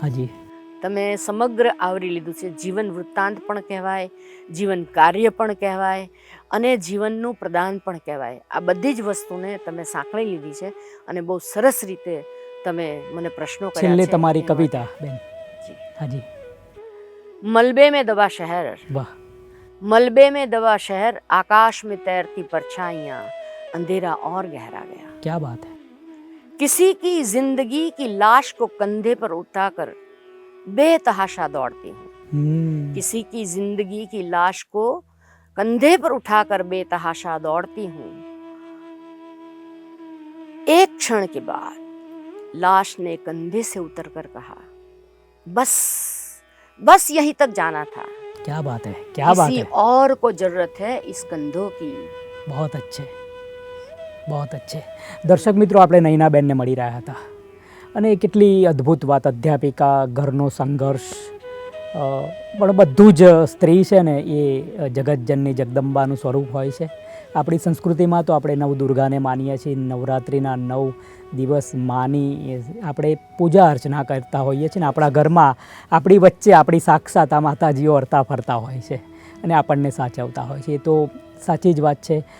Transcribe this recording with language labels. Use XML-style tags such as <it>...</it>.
<gu>હાજી. તમે સમગ્ર આવરી લીધું છે. જીવન વૃત્તાંત પણ કહેવાય, જીવન કાર્ય પણ કહેવાય, અને જીવનનું પ્રદાન પણ કહેવાય. આ બધી જ વસ્તુને તમે સાંકળી લીધી છે અને બહુ સરસ રીતે તમે મને પ્રશ્નો કર્યા છે. છેલ્લે તમારી કવિતા બેન. હાજી.</gu> <hi>મલબે में दबा शहर,</hi> <gu>વાહ.</gu> <hi>मलबे में दबा शहर, आकाश में तैरती परछाइयाँ, अंधेरा और गहरा गया. क्या बात है. किसी की जिंदगी की लाश को कंधे पर उठाकर बेतहाशा दौड़ती हूँ. किसी की जिंदगी की लाश को कंधे पर उठाकर बेतहाशा दौड़ती हूँ. एक क्षण के बाद लाश ने कंधे से उतरकर कहा, बस बस यहीं तक जाना था. क्या बात है, क्या बात किसी है. और को जरूरत है इस कंधों की. बहुत अच्छे, बहुत अच्छे.</hi> <gu>દર્શક મિત્રો, આપણે નૈનાબેનને મળી રહ્યા હતા અને કેટલી અદ્ભુત વાત. અધ્યાપિકા, ઘરનો સંઘર્ષ, પણ બધું જ સ્ત્રી છે ને એ જગતજનની જગદંબાનું સ્વરૂપ હોય છે. આપણી સંસ્કૃતિમાં તો આપણે નવદુર્ગાને માનીએ છીએ. નવરાત્રિના 9 દિવસ માની આપણે પૂજા અર્ચના કરતા હોઈએ છીએ ને આપણા ઘરમાં આપણી વચ્ચે આપણી સાક્ષાત આ માતાજીઓ હરતા ફરતા હોય છે અને આપણને સાચવતા હોય છે. એ તો સાચી જ વાત છે.</gu>